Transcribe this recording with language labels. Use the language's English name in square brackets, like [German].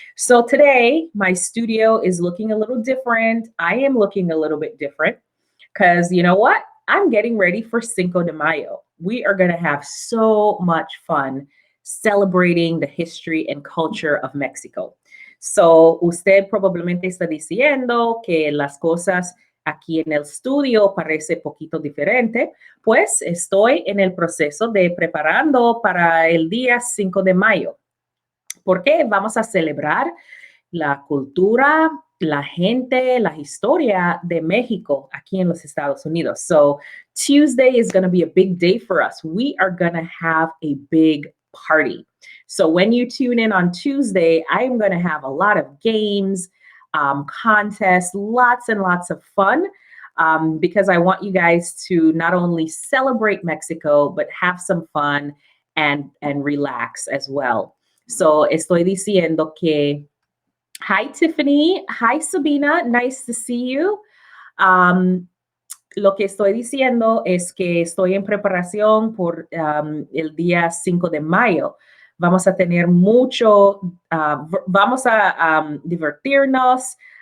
[English] So today, my studio is looking a little different. I am looking a little bit different. Because you know what? I'm getting ready for Cinco de Mayo. We are going to have so much fun celebrating the history and culture of Mexico. [Spanish] So usted probablemente está diciendo que las cosas aquí en el estudio parece poquito diferente. Pues estoy en el proceso de preparando para el día 5 de mayo. Porque vamos a celebrar la cultura, la gente, la historia de México aquí en los Estados Unidos. [English] So Tuesday is going to be a big day for us. We are going to have a big party. So when you tune in on Tuesday, I'm going to have a lot of games, contests, lots and lots of fun, because I want you guys to not only celebrate Mexico, but have some fun and relax as well. [Spanish] So estoy diciendo que hi, Tiffany. Hi, Sabina. [English] Nice to see you. [Spanish] Lo que estoy diciendo es que estoy en preparación por el día 5 de mayo. Vamos a tener mucho, vamos a divertirnos.